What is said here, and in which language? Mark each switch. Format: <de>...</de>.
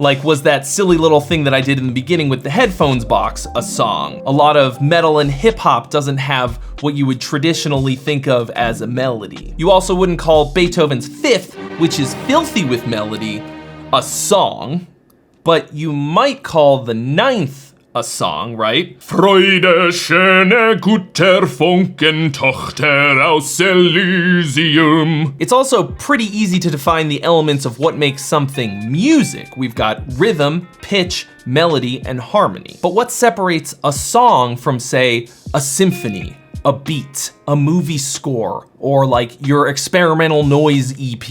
<en>Like, was that silly little thing that I did in the beginning with the headphones box a song? A lot of metal and hip hop doesn't have what you would traditionally think of as a melody. You also wouldn't call Beethoven's Fifth, which is filthy with melody, a song, but you might call the Ninth a song, right?</en> <de>Freude, schöne, guter Funken, Tochter aus Elysium.</de> <en>It's also pretty easy to define the elements of what makes something music. We've got rhythm, pitch, melody, and harmony. But what separates a song from, say, a symphony, a beat, a movie score, or like your experimental noise EP?</en>